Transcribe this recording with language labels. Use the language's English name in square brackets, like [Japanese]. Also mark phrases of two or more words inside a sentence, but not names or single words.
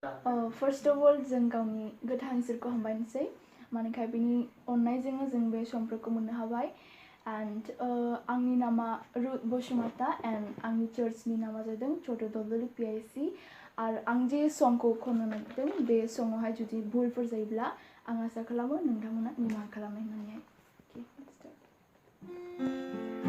[English] First of all, [Bodo] जों गावनि गोथां इसोरखौ हामबायनोसै मानोखाय बिनि अननायजोंनो जों बे समफोरखौ मोननो हाबाय and आंनि नामा Ruth Basumata and आंनि चर्चनि नामा जादों chhotodaldali PIC आरो आं जे संखौ खननो नागिरदों बे सङावहाय जुदि भुलफोर जायोब्ला आं आसा खालामो नोंथांमोना निमाहा खालामनाय होननानैहाय। [English] Okay, let's start.